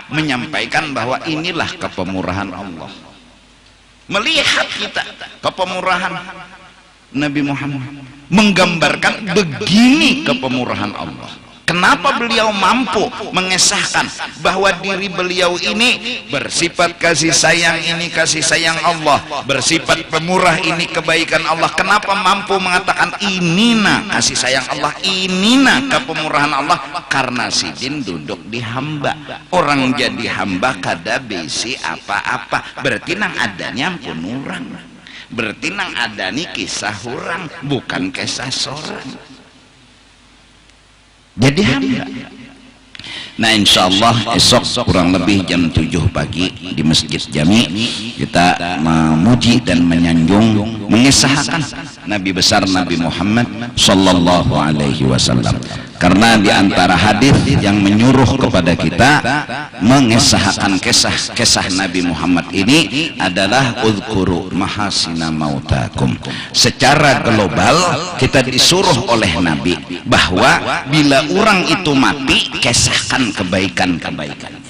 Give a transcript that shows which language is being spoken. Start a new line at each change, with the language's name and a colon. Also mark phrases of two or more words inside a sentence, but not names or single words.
Indonesian: Menyampaikan bahwa inilah kepemurahan Allah. Melihat kita kepemurahan Nabi Muhammad, menggambarkan begini kepemurahan Allah. Kenapa beliau mampu mengesahkan bahwa diri beliau ini bersifat kasih sayang, ini kasih sayang Allah, bersifat pemurah, ini kebaikan Allah. Kenapa mampu mengatakan ini nah kasih sayang Allah, ini nah kepemurahan Allah?
Banjar: Karena Sidin duduk di hamba. Orang jadi hamba kada besi apa-apa, berarti nang adanya ampun orang, berarti nang adani kisah orang, bukan kisah seorang.
Indonesian: Jadi hamba. Nah, insyaallah esok kurang lebih jam 7 pagi di Masjid Jami kita memuji dan menyanjung, mengisahkan Nabi besar Nabi Muhammad
Arabic: صلى الله عليه وسلم.
Indonesian: Karena di antara hadis yang menyuruh kepada kita mengisahkan kisah Nabi Muhammad ini adalah
Arabic: اذكروا محاسن موتاكم.
Indonesian: Secara global kita disuruh oleh Nabi bahwa bila orang itu mati, kisahkan kebaikan-kebaikannya.